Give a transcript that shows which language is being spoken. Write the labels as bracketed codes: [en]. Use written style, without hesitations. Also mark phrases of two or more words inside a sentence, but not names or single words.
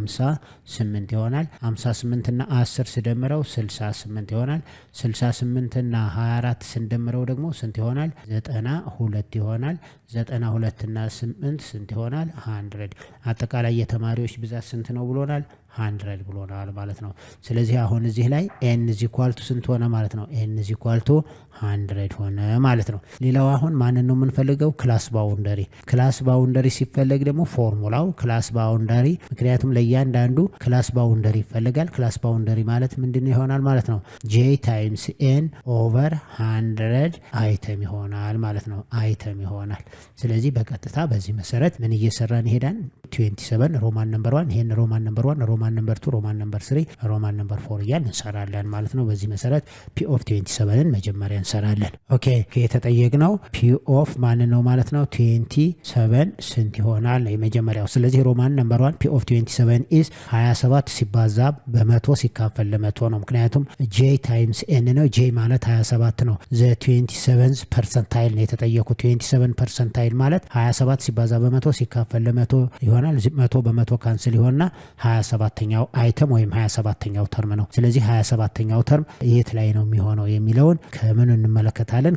[am] 58 ይሆናል። 58 እና 10 ስደምረው 68 ይሆናል። 68 እና 24 ስንደምረው ደግሞ ስንት ይሆናል? 92 ይሆናል። 92 እና 8 ስንት ይሆናል? 100። አጠቃላይ የተማሪዎች ብዛት ስንት ነው ብሎናል? 100 ብሎናል ማለት ነው። ስለዚህ አሁን እዚህ ላይ [en] n is equal to [am] ስንት ሆነ ማለት ነው? [en] n is equal to [am] 100 ሆነ ማለት ነው። ሌላው አሁን ማንን ነው የምንፈልገው? [en] class boundary። class boundary [am] ሲፈለግ ደግሞ ፎርሙላው [en] class boundary፣ [am] ምክንያቱም ለእያንዳንዱ [en] class boundary [am] ይፈልጋል። [en] class boundary [am] ማለት ምንድን ይሆናል ማለት ነው? [en] j times n over 100 item [am] ይሆናል ማለት ነው። አይተም ይሆናል። ስለዚህ በቀጥታ በዚህ መሰረት ምን እየሰራን ይሄዳል? 27 [en] roman number 1 [am] ይሄን [en] roman number 1 roman number 2 roman number 3 roman number 4 [am] እያልን እንሰራለን ማለት ነው። በዚህ መሰረት [en] p of [am] 27ን መጀመሪያ እንሰራለን። ኦኬ የተጠየቅነው [en] p of [am] ማን ነው ማለት ነው? 27 ስንት ይሆናል የመጀመሪያው። ስለዚህ [en] roman number 1 p of 27 is 27 [am] ሲባዛ በ100 ሲካፈል ለ100 ነው። ምክንያቱም [en] j times n [am] ነው። j ማለት 27 ነው። [en] the 27 percentile [am] ነው የተጠየቁት። 27 ፐርሰንታይል ማለት 27 ሲባዛ በ100 ሲካፈል ለ100 ይሆናል። 100 በ100 ካንስል ይሆንና 27ኛው አይተም ወይም 27ኛው ተርም ነው። ስለዚህ 27ኛው ተርም የት ላይ ነው የሚሆነው የሚለውን ከምን እንመለከታለን?